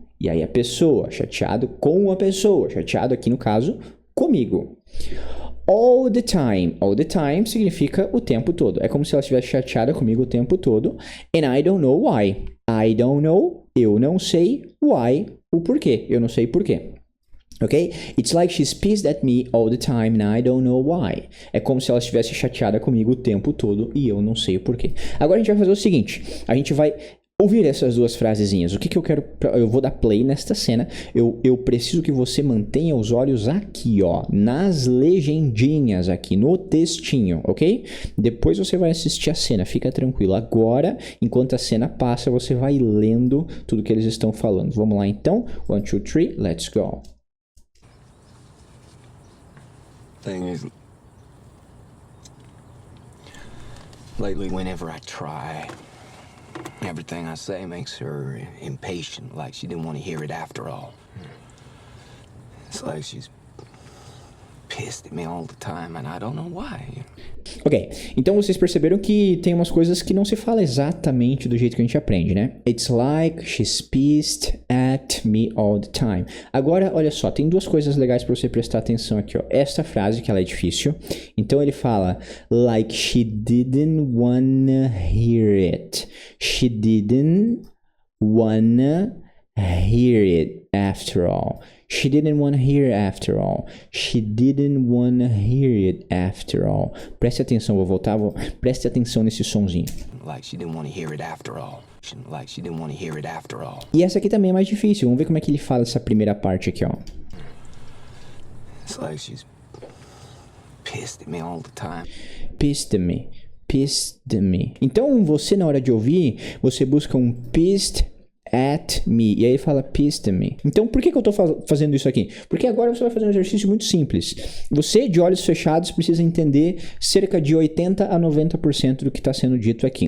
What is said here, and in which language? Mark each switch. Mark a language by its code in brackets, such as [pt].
[pt] E aí a pessoa, chateado com a pessoa, chateado aqui no caso, comigo. [en] All the time [pt] significa o tempo todo. É como se ela estivesse chateada comigo o tempo todo. [en] And I don't know why. I don't know, [pt] eu não sei, why, o porquê. Eu não sei porquê. Ok? [en] It's like she's pissed at me all the time and I don't know why. [pt] É como se ela estivesse chateada comigo o tempo todo e eu não sei o porquê. Agora a gente vai fazer o seguinte. A gente vai ouvir essas duas frasezinhas. O que eu quero... Eu vou dar play nesta cena. Eu preciso que você mantenha os olhos aqui, ó. Nas legendinhas aqui, no textinho, ok? Depois você vai assistir a cena. Fica tranquilo. Agora, enquanto a cena passa, você vai lendo tudo que eles estão falando. Vamos lá, então. 1, 2, 3, [en] let's go. Thing is, lately, whenever I try... Everything I say makes her impatient, like she didn't want to hear it after all. It's like she's pissed at me all the time and I don't know why. [pt] Ok, então vocês perceberam que tem umas coisas que não se fala exatamente do jeito que a gente aprende, né? [en] It's like she's pissed at me all the time. [pt] Agora, olha só, tem duas coisas legais para você prestar atenção aqui, ó. Esta frase, que ela é difícil. Então ele fala, [en] like she didn't wanna hear it. She didn't wanna hear it after all. She didn't want to hear after all. She didn't want to hear it after all. [pt] Preste atenção, vou voltar. Preste atenção nesse sonzinho. [en] Like she didn't want to hear it after all. like she didn't want to hear it after all. [pt] E essa aqui também é mais difícil. Vamos ver como é que ele fala essa primeira parte aqui, ó. [en] It's like she's pissed at me all the time. Pissed me. Pissed me. [pt] Então, você na hora de ouvir, você busca um pissed at me. E aí ele fala pissed me. Então, por que eu tô fazendo isso aqui? Porque agora você vai fazer um exercício muito simples. Você, de olhos fechados, precisa entender cerca de 80 a 90% do que está sendo dito aqui.